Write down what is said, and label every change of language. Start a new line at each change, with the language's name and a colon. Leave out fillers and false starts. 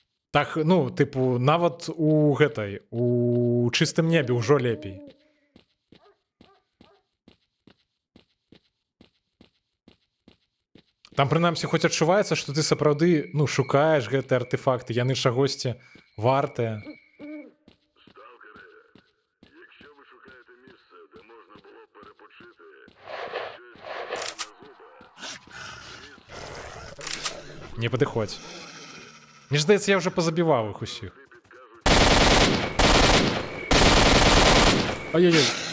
Belarusian: Так, ну, типу, нават у гэтай, у чыстым небе ўжо лепей. Там, прынамсі, хоць адчуваецца, што ты сапраўды, ну, шукаеш гэтыя артефакты, яны чагосьці вартыя.
Ukrainian: Сталкери, якщо ви шукаєте місце, де можна було б перепочити, щось на зуба,
Belarusian: Не падыходь. Мне ж здаецца, я ўжо пазабіваў іх усіх.
Ukrainian: підкажуть, Ай-яй-яй.